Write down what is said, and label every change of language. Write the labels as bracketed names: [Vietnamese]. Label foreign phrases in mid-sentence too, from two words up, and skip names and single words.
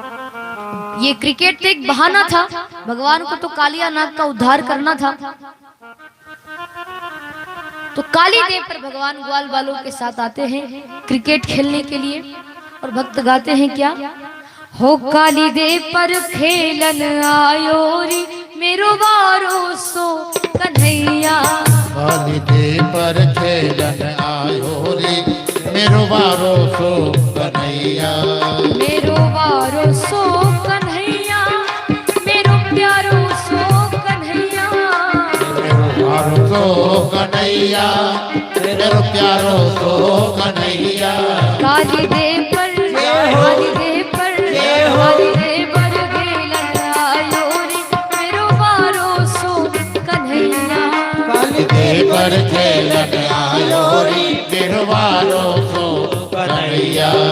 [Hindi] ये क्रिकेट तो एक बहाना था, भगवान को तो कालिया नाग का उद्धार करना था। तो [Braj] काली देव पर भगवान ग्वाल वालों के साथ आते हैं क्रिकेट खेलने के लिए, और भक्त गाते हैं क्या, हो काली देव पर खेलन आयो री, मेरो बारो सो कन्हैया। काली देव पर खेलन आयो रे, मेरो बारो सो कन्हैया। मेरो बारो सो कन्हैया, मेरो प्यारो सो कन्हैया। मेरो बारो सो कन्हैया, मेरो प्यारो सो कन्हैया। काली देव पर, काली देव पर, काली देव पर खेलन आयो रे, मेरो बारो सो कन्हैया। काली देव पर खेलन आयो रे, मेरो बारो सो कन्हैया।